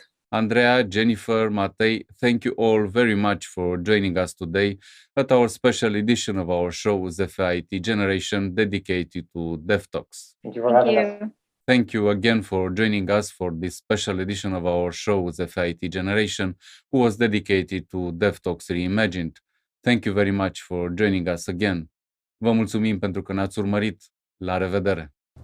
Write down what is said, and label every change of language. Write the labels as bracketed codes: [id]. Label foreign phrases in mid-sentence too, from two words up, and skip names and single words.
[en] Andrea, Jennifer, Matei, thank you all very much for joining us today at our special edition of our show, ZFIT Generation, dedicated to DevTalks. Thank you for having us. Thank you again for joining us for this special edition of our show, ZFIT Generation, who was dedicated to DevTalks Reimagined. Thank you very much for joining us again. [ro] Vă mulțumim pentru că ne-ați urmărit. La revedere!